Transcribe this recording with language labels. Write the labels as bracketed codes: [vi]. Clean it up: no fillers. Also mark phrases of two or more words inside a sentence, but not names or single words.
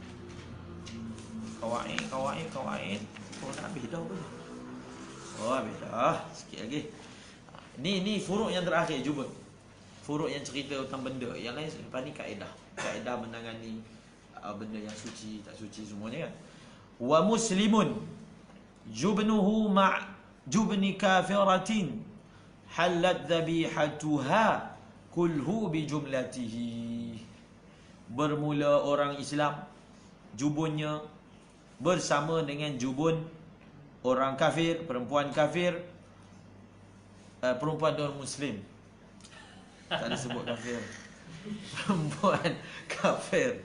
[ms] Qawaid. Oh, dah habis dah apa? Oh, habis dah. Sikit lagi. Ni furu' yang terakhir jubun. Furu' yang cerita tentang benda. Yang lain lepas ni kaedah menangani benda yang suci, tak suci semuanya kan. [ar] ومسلم جبنه جبن كافرة حلت ذبيحتها كله بجملته. [ms] Bermula orang Islam jubunnya bersama dengan jubun orang kafir, perempuan kafir, perempuan non muslim. Tak ada sebut kafir. Perempuan kafir.